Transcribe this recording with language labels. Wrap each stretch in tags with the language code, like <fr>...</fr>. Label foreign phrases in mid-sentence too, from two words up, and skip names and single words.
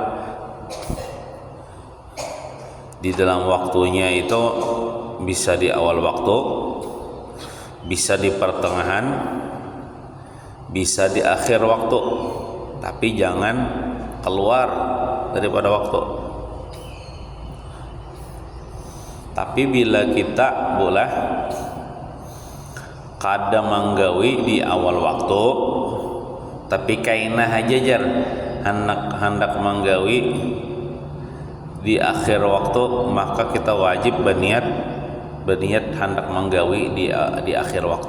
<id>Di dalam waktunya itu bisa di awal waktu, bisa di pertengahan, bisa di akhir waktu, tapi jangan keluar daripada waktu.</id> <bjn>Tapi bila kita boleh kada manggawi di awal waktu, tapi kainah aja jar hendak manggawi di akhir waktu, maka kita wajib berniat hendak manggawi di akhir waktu.</bjn>